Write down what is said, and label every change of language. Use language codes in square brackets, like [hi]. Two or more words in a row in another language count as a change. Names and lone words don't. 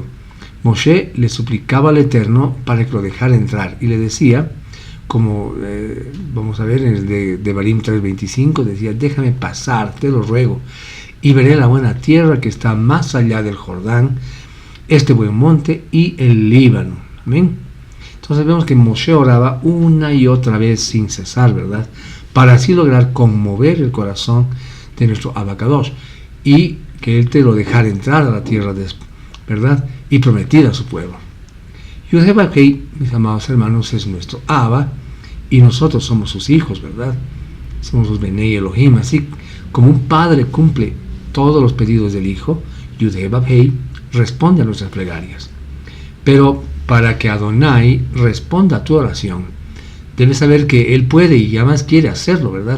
[es] Moshe le suplicaba al Eterno para que lo dejara entrar y le decía, como vamos a ver en el de Devarim 3:25, decía, déjame pasar, te lo ruego, y veré la buena tierra que está más allá del Jordán, este buen monte y el Líbano. Amén. Entonces vemos que Moshe oraba una y otra vez sin cesar, ¿verdad?, para así lograr conmover el corazón de nuestro Abacadosh y que Él te lo dejara entrar a la tierra, ¿verdad?, y prometida a su pueblo. Yud-Heh-Vav-Heh, mis amados hermanos, es nuestro Abba y nosotros somos sus hijos, ¿verdad? Somos los [he] בני אלוהים. [es] Así como un padre cumple todos los pedidos del hijo, Yud-Heh-Vav-Heh responde a nuestras plegarias. Pero para que Adonai responda a tu oración, debes saber que Él puede y además quiere hacerlo, ¿verdad?